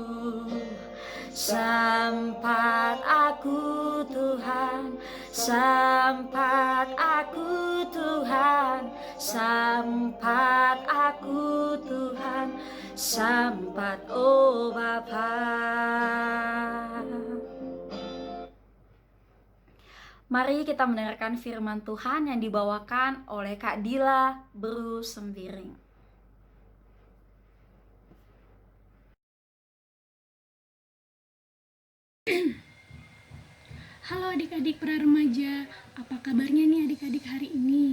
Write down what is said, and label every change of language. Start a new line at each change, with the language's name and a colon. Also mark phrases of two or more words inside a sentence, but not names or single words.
Batak Karo: Sampat aku Tuhan, sampat aku Tuhan, sampat aku Tuhan, sampat oh Bapa.
Indonesian: Mari kita mendengarkan firman Tuhan yang dibawakan oleh Kak Dila Buru Sembiring. Halo adik-adik pra remaja, apa kabarnya nih adik-adik hari ini?